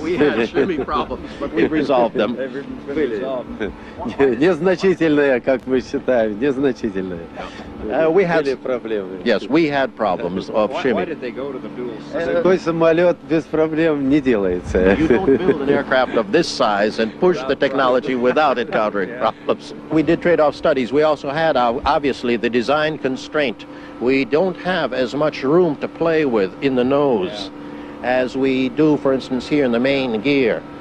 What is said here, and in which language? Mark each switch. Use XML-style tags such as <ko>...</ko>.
<en>We had shimmy problems, but we resolved them.</en> <ru>Были. Незначительные, как мы считаем, незначительные. Были проблемы.</ru> <en>Yes, we had problems of shimmy. Why did they go to the dual?</en> <ru>Такой самолет без проблем не делается.</ru> <en>You don't build an aircraft of this size and push the technology without encountering problems. We did trade-off studies. We also had, obviously, the design constraint. We don't have as much room to play with in the nose as we do, for instance, here in the main gear.</en>